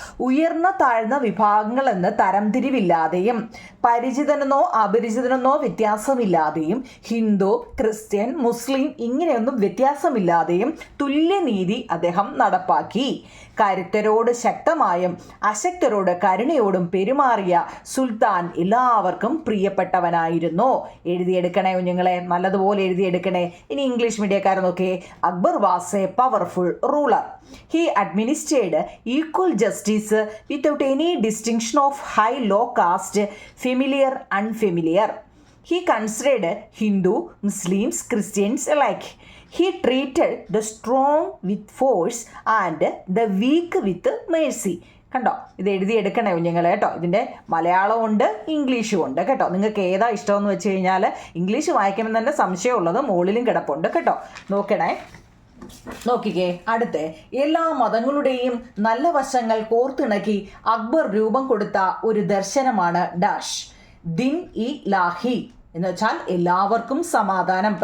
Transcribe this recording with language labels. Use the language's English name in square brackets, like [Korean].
[Malayalam] ഉയർന്ന താഴ്ന്ന വിഭാഗങ്ങളെന്ന് തരംതിരിവില്ലാതെയും പരിചിതനെന്നോ അപരിചിതനെന്നോ വ്യത്യാസമില്ലാതെയും ഹിന്ദു, ക്രിസ്ത്യൻ, മുസ്ലിം ഇങ്ങനെയൊന്നും വ്യത്യാസമില്ലാതെയും തുല്യനീതി അദ്ദേഹം നടപ്പാക്കി. കരുത്തരോട് ശക്തമായും അശക്തരോട് കരുണയോടും പെരുമാറിയ സുൽത്താൻ എല്ലാവർക്കും പ്രിയപ്പെട്ടവനായിരുന്നു. എഴുതിയെടുക്കണേ കുഞ്ഞുങ്ങളെ, നല്ലതുപോലെ എഴുതിയെടുക്കണേ. ഇനി ഇംഗ്ലീഷ് മീഡിയക്കാരെ നോക്കിയേ. [English] Akbar was a powerful ruler. He administered equal justice without any distinction of high, low caste, familiar, unfamiliar. He considered Hindu, Muslims, Christians alike. He treated the strong with force and the weak with mercy. [Malayalam] കണ്ടോ, ഇത് എഴുതിയെടുക്കണേ കുഞ്ഞുങ്ങൾ കേട്ടോ. ഇതിൻ്റെ മലയാളവും ഉണ്ട്, ഇംഗ്ലീഷും ഉണ്ട് കേട്ടോ. നിങ്ങൾക്ക് ഏതാ ഇഷ്ടമെന്ന് വെച്ച് കഴിഞ്ഞാൽ ഇംഗ്ലീഷ് വായിക്കുമ്പോൾ തന്നെ സംശയമുള്ളത് മുകളിലും കിടപ്പുണ്ട് കേട്ടോ. നോക്കണേ, നോക്കിക്കേ. അടുത്ത് എല്ലാ മതങ്ങളുടെയും നല്ല വശങ്ങൾ കോർത്തിണക്കി അക്ബർ രൂപം കൊടുത്ത ഒരു ദർശനമാണ് ഡാഷ് ദിൻ ഇ ലാഹി എന്ന് വെച്ചാൽ എല്ലാവർക്കും സമാധാനം.